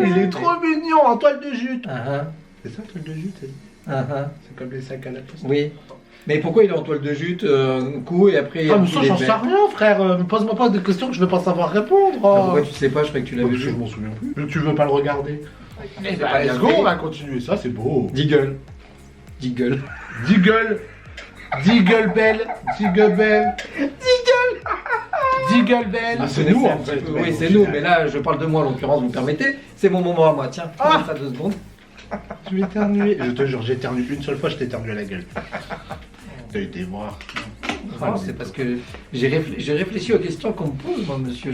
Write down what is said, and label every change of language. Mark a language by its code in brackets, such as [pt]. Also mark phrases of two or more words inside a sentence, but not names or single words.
[fr] il est trop mignon en toile de jute. Ah, C'est ça, toile de jute? ah, ah. C'est comme les sacs à la poste. Oui. Mais pourquoi il est en toile de jute un coup et après Ah, mais il ça, est j'en vert sais rien, frère. Pose-moi pas de questions que je vais pas savoir répondre. Ah, pourquoi tu sais pas? Je croyais que tu l'avais Je vu. m'en souviens plus. Mais tu veux pas le regarder? Eh Bah, ben, [en] let's go, [fr] on va continuer ça, c'est beau. Diggle. Diggle. Diggle. Diggle Bell. Diggle Bell. Diggle Bell. Ah, c'est vous nous, connaissez en un petit fait. peu. Oui, c'est nous, mais là, je parle de moi en l'occurrence, vous me permettez. C'est mon moment à moi. Tiens, prends ça 2 secondes. Je vais éternuer. Je te jure, j'ai éternué une seule fois, je t'ai éternué à la gueule. T'as été voir. Non, c'est parce que j'ai réfléchi aux questions qu'on me pose, moi, monsieur.